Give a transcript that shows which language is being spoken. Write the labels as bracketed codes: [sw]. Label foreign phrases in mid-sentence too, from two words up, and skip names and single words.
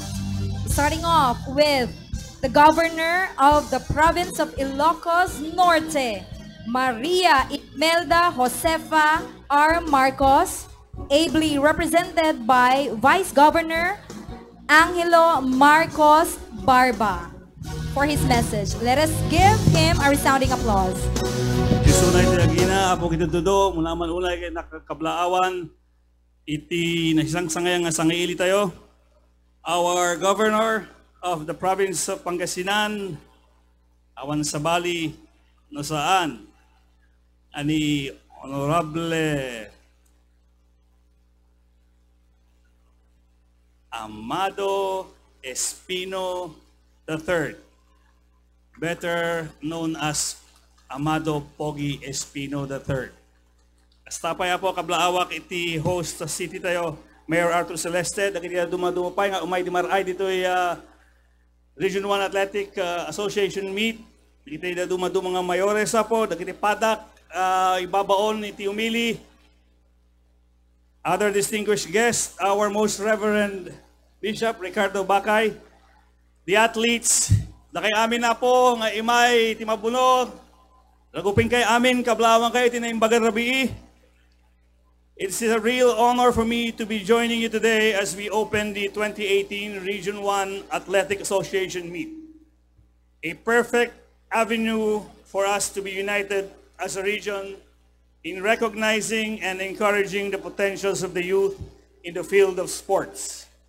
[en] Starting off with the Governor of the Province of Ilocos Norte, Maria Imelda Josefa R. Marcos, ably represented by Vice Governor Angelo Marcos Barba. For his message, let us give him a resounding applause. [ilo] Isunay tinagina, apo kitutudo, mula man ulay kay nakablaawan, iti nasisang sangayang nga sangaili tayo. [en] Our Governor of the Province of Pangasinan, [ilo] awan sa Bali, no saan, ani [en] Honorable Amado Espino III, better known as Amado Pogi Espino III. [ilo] Hasta pa po kablaawak iti host sa city tayo, Mayor Arthur Celeste, dagiti dumadumapay nga umay di maray dito ay Region 1 Athletic Association meet. Dagiti dumadu mga mayores po, dagiti padak, ibabaon iti umili. [en] Other distinguished guests, our most Reverend Bishop Ricardo Bacay, the athletes, [ilo] na kay amin na po, nga imay, timabunod, lagupin kay amin, kablawang kayo, tinaimbagan rabii, [en] It's a real honor for me to be joining you today as we open the 2018 Region 1 Athletic Association meet. A perfect avenue for us to be united as a region in recognizing and encouraging the potentials of the youth in the field of sports.